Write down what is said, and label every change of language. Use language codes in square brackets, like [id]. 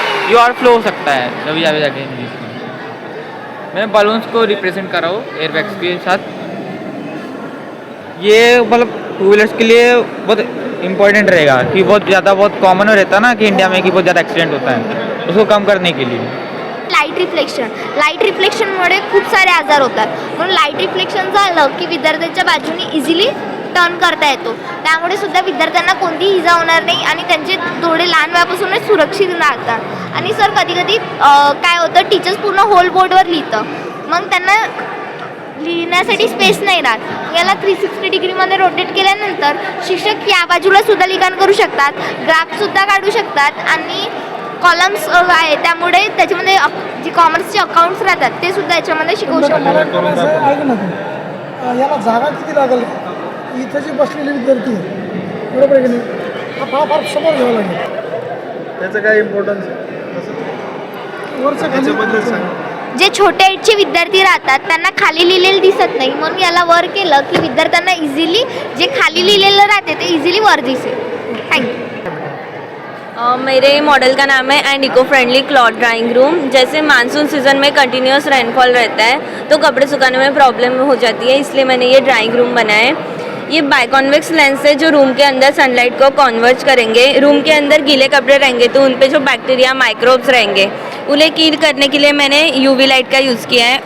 [hi] ये और फ्लो हो सकता है कभी जाके. मैं बलून्स को रिप्रेजेंट कर रहा हूँ एयरबैग्स के साथ. ये मतलब टू व्हीलर्स के लिए बहुत इम्पोर्टेंट रहेगा कि बहुत कॉमन हो रहता है ना कि इंडिया में कि बहुत ज़्यादा एक्सीडेंट होता है, उसको कम करने के लिए. [mr] लाईट रिफ्लेक्शनमुळे खूप सारे आजार होतात. म्हणून लाईट रिफ्लेक्शन झालं की विद्यार्थ्यांच्या बाजूने इझिली टर्न करता येतो. त्यामुळे सुद्धा विद्यार्थ्यांना कोणतीही इजा होणार नाही आणि त्यांचे डोळे लहान वयापासूनच सुरक्षित राहतात. आणि सर कधी कधी काय होतं, टीचर्स पूर्ण होल बोर्डवर लिहितं, मग त्यांना लिहिण्यासाठी स्पेस नाही राहत. याला 360 डिग्रीमध्ये रोटेट केल्यानंतर शिक्षक या बाजूला सुद्धा लिखाण करू शकतात, ग्राफसुद्धा काढू शकतात आणि कॉलम्स आहे त्यामुळे त्याच्यामध्ये जे कॉमर्सचे अकाउंट्स राहतात ते सुद्धा याच्यामध्ये शिकवू शकतात. ऐक ना तू, याला जागा किती लागेल? इथं जे बसलेले विद्यार्थी आहेत, बरोबर आहे की नाही, हा फार समोर घ्यावा लागेल. त्याचं काय इम्पॉर्टन्स आहे वरचं त्याच्याबद्दल सांग. जे छोट्या एजचे विद्यार्थी राहतात त्यांना खाली लिहिलेलं दिसत नाही, म्हणून याला वर केलं की विद्यार्थ्यांना इझिली जे खाली लिहिलेलं राहते ते इझिली वर दिसेल. [en] Thank you. [hi] मेरे मॉडल का नाम है and eco friendly cloth drawing room. जैसे मानसून सीज़न में कंटिन्यूस रेनफॉल रहता है तो कपड़े सुखाने में प्रॉब्लम हो जाती है, इसलिए मैंने ये ड्राइंग रूम बनाया है. ये बाइकॉन्वेक्स लेंस है जो रूम के अंदर सनलाइट को कॉन्वर्ज करेंगे. रूम के अंदर गीले कपड़े रहेंगे तो उन पे जो बैक्टीरिया माइक्रोब्स रहेंगे उन्हें किल करने के लिए मैंने UV लाइट का यूज़ किया है.